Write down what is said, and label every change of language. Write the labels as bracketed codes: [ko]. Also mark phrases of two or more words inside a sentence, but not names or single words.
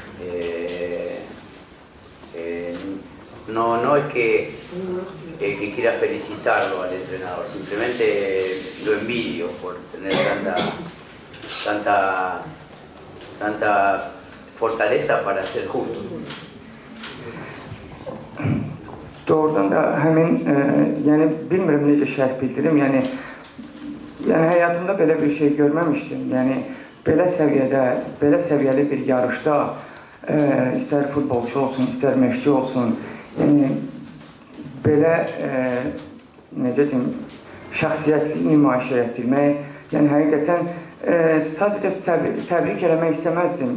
[es] No es que quiera felicitarlo al entrenador, simplemente lo envidio por tener tanta fortaleza para ser justo. [az] Doğrudan da həmin, yəni bilmirəm necə şərh bildirim, yəni həyatımda belə bir şey görməmişdim. Yəni belə səviyyəli bir yarışda istər futbolçu olsun, istər məşqçi olsun, yəni belə necə deyim, şəxsiyyətli nümayiş etdirmək, yəni həqiqətən sadəcə təbrik eləmək istəməzdim.